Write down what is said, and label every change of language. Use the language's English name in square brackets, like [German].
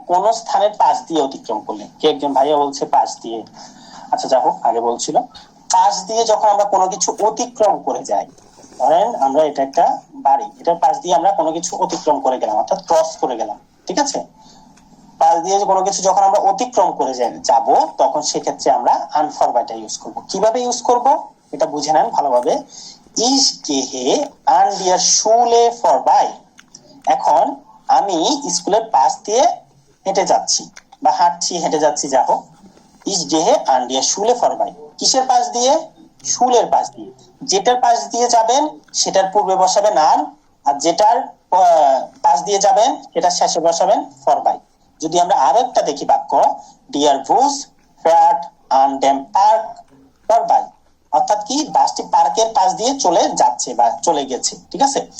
[Bangla] কোন স্থানের পাশ দিয়ে অতিক্রম করলে। কে একজন ভাইয়া বলছে পাশ দিয়ে, আচ্ছা যা হোক, আগে বলছিল পাশ দিয়ে যখন আমরা কোনো কিছু অতিক্রম করে যাই, ধরেন আমরা এটা একটা বাড়ি, এটার পাশ দিয়ে আমরা কোনো কিছু অতিক্রম করে গেলাম, অর্থাৎ ক্রস করে গেলাম, ঠিক আছে। পাশ দিয়ে কোনো কিছু যখন আমরা অতিক্রম করে যাব, তখন সেক্ষেত্রে আমরা আনফরবাইটে ইউজ করব। কিভাবে ইউজ করব এটা বুঝে নেন ভালোভাবে। [German] Ich gehe an der Schule vorbei. [Bangla] এখন আমি স্কুলের পাশ দিয়ে হেঁটে যাচ্ছি বা হাঁটছি, হেঁটে যাচ্ছি, যা হোক। [German] Ich gehe an der Schule vorbei. [Bangla] কিসের পাশ দিয়ে? স্কুলের পাশ দিয়ে। যেটার পাশ দিয়ে যাবেন সেটার পূর্বে বসাবেন an, আর যেটার পাশ দিয়ে যাবেন সেটার শেষে বসাবেন vorbei। যদি আমরা আরো একটা দেখি বাক্য, [German] ডিয়ার বুস ফেয়ার্ট আন ডেম পার্ক vorbei, [Bangla] অর্থাৎ কি বাসটি পার্কের পাশ দিয়ে চলে যাচ্ছে বা চলে গেছে, ঠিক আছে।